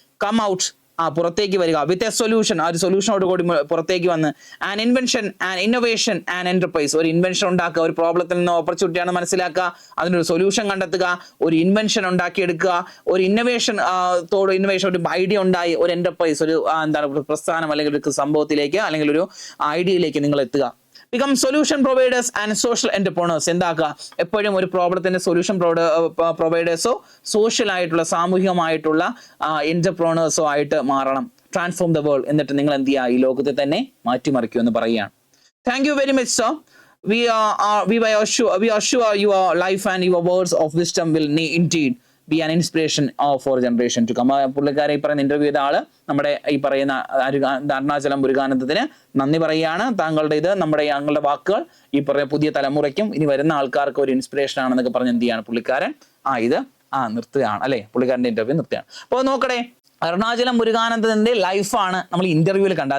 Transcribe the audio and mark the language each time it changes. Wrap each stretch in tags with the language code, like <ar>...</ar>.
<en>come out,</en> <ml>പുറത്തേക്ക് വരിക.</ml> <en>with a solution,</en> <ml>ആ ഒരു സൊല്യൂഷനോട് കൂടി പുറത്തേക്ക് വന്ന്</ml> <en>An invention and innovation and enterprise.</en> <ml>ഒരു ഇൻവെൻഷൻ ഉണ്ടാക്കുക, ഒരു പ്രോബ്ലത്തിൽ നിന്ന് ഓപ്പർച്യൂണിറ്റി ആണ് മനസ്സിലാക്കുക, അതിനൊരു സൊല്യൂഷൻ കണ്ടെത്തുക, ഒരു ഇൻവെൻഷൻ ഉണ്ടാക്കിയെടുക്കുക, ഒരു ഇന്നോവേഷൻ ഒരു ഐഡിയ ഉണ്ടായി ഒരു എന്റർപ്രൈസ്, ഒരു എന്താണ് പ്രസ്ഥാനം അല്ലെങ്കിൽ ഒരു സംഭവത്തിലേക്ക് അല്ലെങ്കിൽ ഒരു ഐഡിയയിലേക്ക് നിങ്ങൾ എത്തുക.</ml> <en>become solution providers and social entrepreneurs.</en> <ml>എന്താക്കുക, എപ്പോഴും ഒരു പ്രോബ്ലത്തിന്റെ സൊല്യൂഷൻ പ്രൊവൈഡേഴ്സോ സോഷ്യൽ ആയിട്ടുള്ള സാമൂഹികമായിട്ടുള്ള എന്റർപ്രണേഴ്സോ ആയിട്ട് മാറണം.</ml> <en>Transform the world.</en> <ml>എന്നിട്ട് നിങ്ങൾ എന്ത് ചെയ്യുക, ഈ ലോകത്തെ തന്നെ മാറ്റിമറിക്കൂ എന്ന് പറയുകയാണ്.</ml> <en>Thank you very much sir. We assure your life and your words of wisdom will indeed be an inspiration for generation to come.</en> <ml>പുള്ളിക്കാരെ ഈ പറയുന്ന ഇന്റർവ്യൂ ചെയ്ത ആള് നമ്മുടെ ഈ പറയുന്ന അരുണാചലം മുരുകാനന്ദത്തിന് നന്ദി പറയുകയാണ്. ഞങ്ങളുടെ വാക്കുകൾ ഈ പറയുന്ന പുതിയ തലമുറയ്ക്കും ഇനി വരുന്ന ആൾക്കാർക്ക് ഒരു ഇൻസ്പിറേഷൻ ആണെന്നൊക്കെ പറഞ്ഞ് എന്ത് ചെയ്യാണ് പുള്ളിക്കാരൻ നിർത്തുകയാണ്, അല്ലെ, പുള്ളിക്കാരന്റെ ഇന്റർവ്യൂ നിർത്തുകയാണ്. അപ്പോൾ നോക്കട്ടെ, അരുണാചലം മുരുകാനന്ദന്റെ ലൈഫാണ് നമ്മൾ ഇന്റർവ്യൂവിൽ കണ്ടത്.</ml>